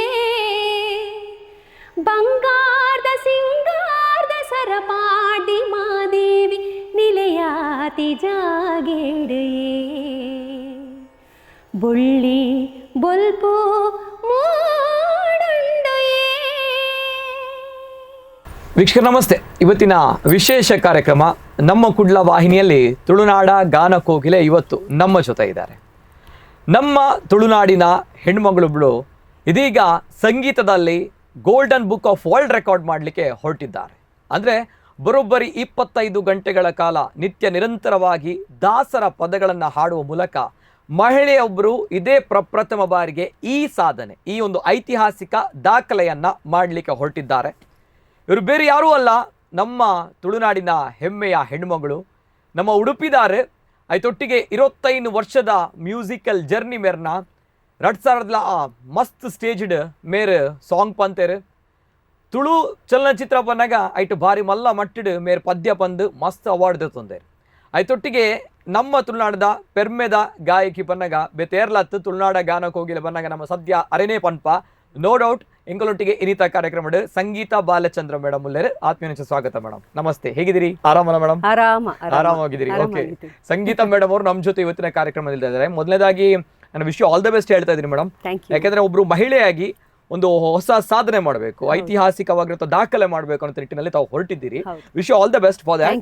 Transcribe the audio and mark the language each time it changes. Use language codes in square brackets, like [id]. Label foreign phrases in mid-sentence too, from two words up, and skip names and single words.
[tcy] ಬಂಗಾರದ ಸಿಂಗಾರದ ಸರಪಾಡಿ ಮಾದೇವಿ ನಿಲೆಯಾತಿ ಜಾಗೇಡುಯೇ ಬೊಳ್ಳಿ ಬೊಲ್ಪು ಮೂಡುಂಡುಯೇ. [kn] ವೀಕ್ಷಕರು ನಮಸ್ತೆ. ಇವತ್ತಿನ ವಿಶೇಷ ಕಾರ್ಯಕ್ರಮ ನಮ್ಮ ಕುಡ್ಲ ವಾಹಿನಿಯಲ್ಲಿ ತುಳುನಾಡ ಗಾನ ಕೋಗಿಲೆ ಇವತ್ತು ನಮ್ಮ ಜೊತೆ ಇದ್ದಾರೆ. ನಮ್ಮ ತುಳುನಾಡಿನ ಹೆಣ್ಮಗಳೊಬ್ಬಳು ಇದೀಗ ಸಂಗೀತದಲ್ಲಿ ಗೋಲ್ಡನ್ ಬುಕ್ ಆಫ್ ವರ್ಲ್ಡ್ ರೆಕಾರ್ಡ್ ಮಾಡಲಿಕ್ಕೆ ಹೊರಟಿದ್ದಾರೆ. ಅಂದರೆ ಬರೋಬ್ಬರಿ 25 ಗಂಟೆಗಳ ಕಾಲ ನಿತ್ಯ ನಿರಂತರವಾಗಿ ದಾಸರ ಪದಗಳನ್ನು ಹಾಡುವ ಮೂಲಕ ಮಹಿಳೆಯೊಬ್ಬರು ಇದೇ ಪ್ರಪ್ರಥಮ ಬಾರಿಗೆ ಈ ಸಾಧನೆ, ಈ ಒಂದು ಐತಿಹಾಸಿಕ ದಾಖಲೆಯನ್ನು ಮಾಡಲಿಕ್ಕೆ ಹೊರಟಿದ್ದಾರೆ. ಇವರು ಬೇರೆ ಯಾರೂ ಅಲ್ಲ, ನಮ್ಮ ತುಳುನಾಡಿನ ಹೆಮ್ಮೆಯ ಹೆಣ್ಮಗಳು, ನಮ್ಮ ಉಡುಪಿದಾರೆ. [tcy] ಐತೊಟ್ಟಿಗೆ 25 ವರ್ಷದ [en] musical journey [tcy] ಮೇರ್ನ 2000 ಮಸ್ತ್ ಸ್ಟೇಜ್ಡ್ ಮೇರೆ ಸಾಂಗ್ ಪಂತೇರು ತುಳು ಚಲನಚಿತ್ರ ಪನ್ನಾಗ ಐಟು ಭಾರಿ ಮಲ್ಲ ಮಟ್ಟಿಡ್ ಮೇರೆ ಪದ್ಯ ಪಂದು ಮಸ್ತ್ ಅವಾರ್ಡ್ ತಂದೇರು. ಐತೊಟ್ಟಿಗೆ ನಮ್ಮ ತುಳುನಾಡದ ಪೆರ್ಮೆದ ಗಾಯಕಿ ಪನ್ನಗ ಬೆತೇರ್ಲತ್ತು ತುಳುನಾಡ ಗಾನ ಕೋಗಿಲೆ ಪನ್ನಗ ನಮ್ಮ ಸದ್ಯ ಅರೆನೇ ಪನ್ಪ [en] no doubt [tcy] ಎಂಗಳೊಟ್ಟಿಗೆ ಇನಿತ ಕಾರ್ಯಕ್ರಮ ಸಂಗೀತ ಬಾಲಚಂದ್ರ ಮೇಡಮ್ ಉಳ್ಳೇರು. [kn] ಆತ್ಮೀಯ ಸ್ವಾಗತ ಮೇಡಮ್. ನಮಸ್ತೆ, ಹೇಗಿದ್ದೀರಿ? ಆರಾಮಲ್ಲ ಮೇಡಮ್? ಆರಾಮಾಗಿದ್ದೀರಿ? ಓಕೆ. ಸಂಗೀತ ಮೇಡಮ್ ಅವರು ನಮ್ಮ ಜೊತೆ ಇವತ್ತಿನ ಕಾರ್ಯಕ್ರಮದಲ್ಲಿ ಇದ್ದಾರೆ. ಮೊದಲನೇದಾಗಿ ನಾನು [en] wish you all the best [kn] ಹೇಳ್ತಾ ಇದ್ದೀನಿ ಮೇಡಮ್. ಯಾಕೆಂದ್ರೆ ಒಬ್ರು ಮಹಿಳೆಯಾಗಿ ಒಂದು ಹೊಸ ಸಾಧನೆ ಮಾಡಬೇಕು, ಐತಿಹಾಸಿಕವಾಗಿರೋ ದಾಖಲೆ ಮಾಡಬೇಕು ಅನ್ನೋ ನಿಟ್ಟಿನಲ್ಲಿ ತಾವು ಹೊರಟಿದ್ದೀರಿ. [en] wish you all the best for that.